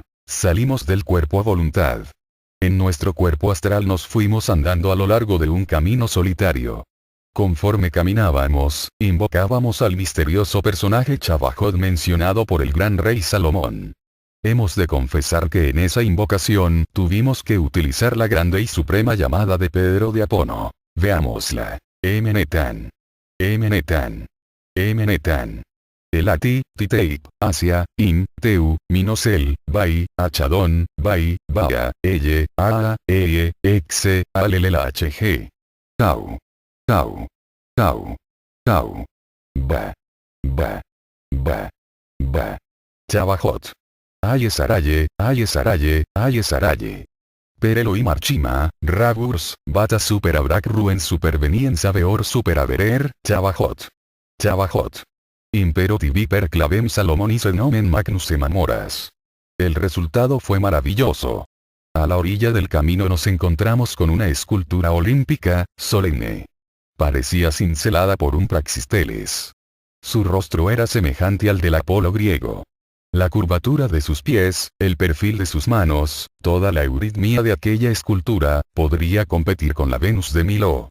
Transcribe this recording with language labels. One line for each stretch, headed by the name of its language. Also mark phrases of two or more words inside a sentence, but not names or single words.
Spanish: Salimos del cuerpo a voluntad. En nuestro cuerpo astral nos fuimos andando a lo largo de un camino solitario. Conforme caminábamos, invocábamos al misterioso personaje Chabajot mencionado por el gran rey Salomón. Hemos de confesar que en esa invocación tuvimos que utilizar la grande y suprema llamada de Pedro de Apono. Veámosla. Emenetan. Emenetan. Emenetan. Elati, Titeip, Asia, In, Teu, Minosel, Bai, Achadón, Bai, Baya, Eye, Aa, Eye, Exe, Alelela HG. Tau. Tau. Tau. Tau. Ba. Ba. Ba. Ba. Chabajot. Aye Saraye, Aye Saraye, Aye Saraye.
Latin: Per Elohim Archima, Ragurs, Bata Super Abrak Ruen Super Venien Sabeor Super Averer, Chabajot. Chabajot. Impero tibi per clavem Salomón y Senomen Magnus Emamoras.
Spanish: El resultado fue maravilloso. A la orilla del camino nos encontramos con una escultura olímpica, solemne. Parecía cincelada por un Praxisteles. Su rostro era semejante al del Apolo griego. La curvatura de sus pies, el perfil de sus manos, toda la euritmia de aquella escultura, podría competir con la Venus de Milo.